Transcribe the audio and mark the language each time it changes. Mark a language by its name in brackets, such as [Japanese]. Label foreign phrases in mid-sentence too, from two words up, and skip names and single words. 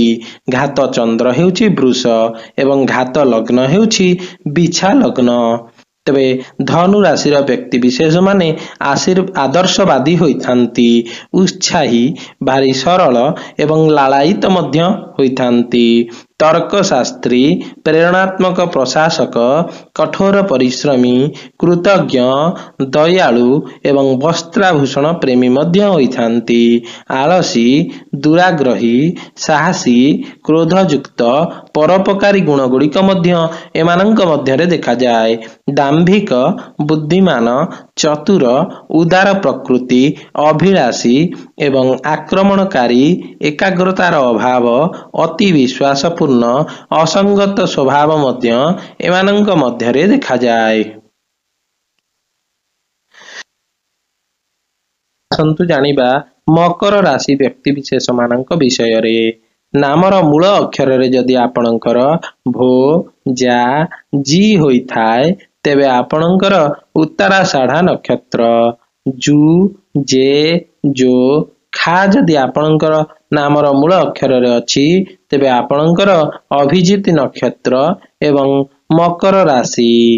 [Odia] ଘାତ ଚନ୍ଦ୍ର ହେଉଛି ବୃଷ ଏବଂ ଘାତ ଲଗ୍ନ ହେଉଛି ବିଛା ଲଗ୍ନ। ତେବେ ଧନୁ ରାଶିର ବ୍ୟକ୍ତି ବିଶେଷ ମାନେ ଆଦର୍ଶବାଦୀ ହୋଇଥାନ୍ତି, ଉତ୍ସାହୀ, ଭାରି ସରଳ ଏବଂ ଲାଳାୟିତ ମଧ୍ୟ ହୋଇଥାନ୍ତି। ତର୍କଶାସ୍ତ୍ରୀ, ପ୍ରେରଣାତ୍ମକ ପ୍ରଶାସକ, କଠୋର ପରିଶ୍ରମୀ, କୃତଜ୍ଞ, ଦୟାଳୁ ଏବଂ ବସ୍ତ୍ରାଭୂଷଣ ପ୍ରେମୀ ମଧ୍ୟ ହୋଇଥାନ୍ତି। ଆଳସୀ, ଦୁରାଗ୍ରହୀ, ସାହସୀ, କ୍ରୋଧଯୁକ୍ତ, ପରୋପକାରୀ ଗୁଣ ଗୁଡ଼ିକ ମଧ୍ୟ ଏମାନଙ୍କ ମଧ୍ୟରେ ଦେଖା ଯାଏ। ଦାମ୍ଭିକ, ବୁଦ୍ଧିମାନ, ଚତୁର, ଉଦାର ପ୍ରକୃତି, ଅଭିଳାଷୀ ଏବଂ ଆକ୍ରମଣକାରୀ, ଏକାଗ୍ରତାର ଅଭାବ, ଅତି ବିଶ୍ୱାସପୂର୍ଣ୍ଣ, ଅସଙ୍ଗତ ସ୍ୱଭାବ ମଧ୍ୟ ଏମାନଙ୍କ ମଧ୍ୟରେ ଦେଖା ଯାଏ। ଆସନ୍ତୁ ଜାଣିବା ମକର ରାଶି ବ୍ୟକ୍ତି ବିଶେଷ ମାନଙ୍କ ବିଷୟ ରେ। ନାମର ମୂଳ ଅକ୍ଷର ରେ ଯଦି ଆପଣଙ୍କର ଭୋ, ଜା, ଜୀ ହୋଇ ଥାଏ ତେବେ ଆପଣଙ୍କର ଉତ୍ତରାଷାଢ଼ା ନକ୍ଷତ୍ର, ଜୁ, ଜେ, ଜୋ, ଖା ଯଦି ଆପଣଙ୍କର ନାମର ମୂଳ ଅକ୍ଷର ରେ ଅଛି ତେବେ ଆପଣଙ୍କର ଅଭିଜିତ ନକ୍ଷତ୍ର ଏବଂ ମକର ରାଶି।